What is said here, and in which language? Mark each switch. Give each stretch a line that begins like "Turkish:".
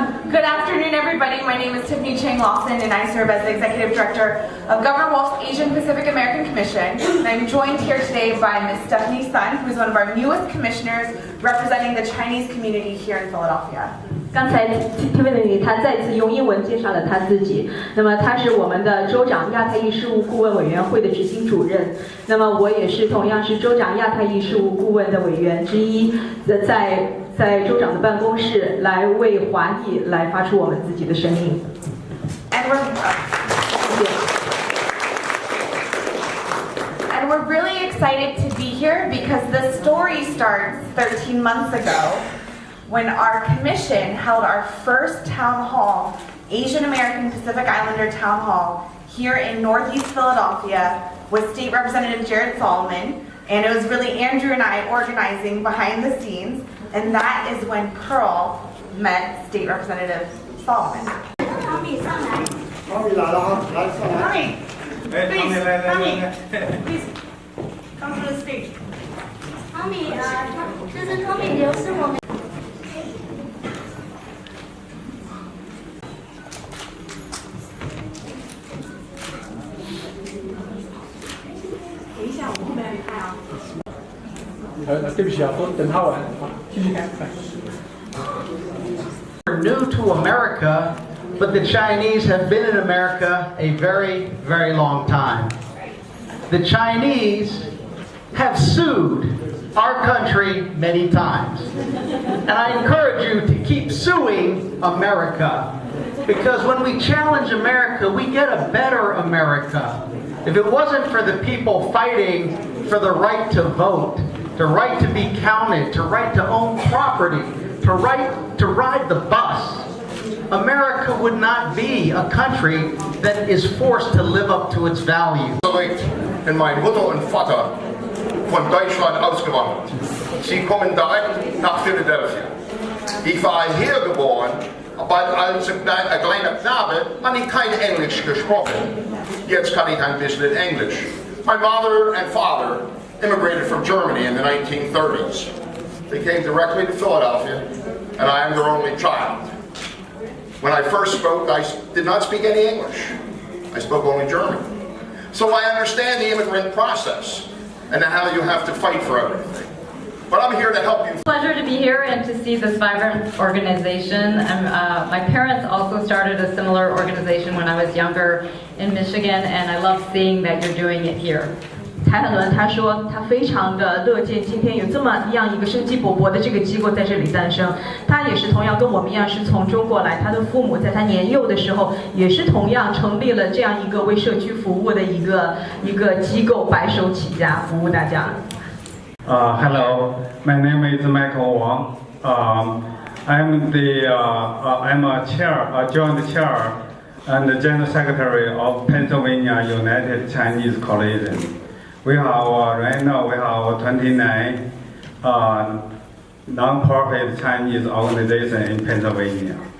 English: Good afternoon, everybody. My name is Tiffany Chang Lawson, and I serve as the Executive Director of Governor Wolf's Asian Pacific American Commission. And I'm joined here today by Ms. Stephanie Sun, who is one of our newest commissioners representing the Chinese community here in Philadelphia.
Chinese: 刚才 Tiffany 他再次用英文介绍了他自己。那么他是我们的州长亚太裔事务顾问委员会的执行主任。那么我也是同样是州长亚太裔事务顾问的委员之一，在州长的办公室来为华裔来发出我们自己的声音。
English: And we're really excited to be here because the story starts 13 months ago. When our commission held our first town hall, Asian American Pacific Islander Town Hall, here in Northeast Philadelphia with State Representative Jared Solomon, and it was really Andrew and I organizing behind the scenes, and that is when Pearl met State Representative Solomon. Tommy, please, please, come to the stage.
Chinese: Tommy, 这是 Tommy 刘是我们。对不起啊，等他完，继续看。
English: We're new to America, but the Chinese have been in America a very, very long time. The Chinese have sued our country many times. And I encourage you to keep suing America, because when we challenge America, we get a better America. If it wasn't for the people fighting for the right to vote, the right to be counted, the right to own property, the right to ride the bus, America would not be a country that is forced to live up to its values.
German: Und mein Mutter und Vater von Deutschland ausgewandert. Sie kommen direkt nach Philadelphia. Ich war hier geboren, aber als ein kleiner Knabe habe ich kein Englisch gesprochen. Jetzt kann ich ein bisschen Englisch.
English: My mother and father immigrated from Germany in the 1930s. They came directly to Philadelphia, and I am their only child. When I first spoke, I did not speak any English. I spoke only German. So I understand the immigrant process and how you have to fight for everything. but I'm here to help you. Pleasure to be here and to see this vibrant organization. My parents also started a similar organization when I was younger in Michigan, and I love seeing that you're doing it here.
Chinese: 台海伦他说他非常的乐见今天有这么样一个生机勃勃的这个机构在这里诞生。他也是同样跟我们一样是从中国来，他的父母在他年幼的时候也是同样成立了这样一个为社区服务的一个机构，白手起家服务大家。
English: Hello, my name is Michael Wang. I'm a joint chair and the general secretary of Pennsylvania United Chinese Coalition. We have right now 29 non-profit Chinese organizations in Pennsylvania.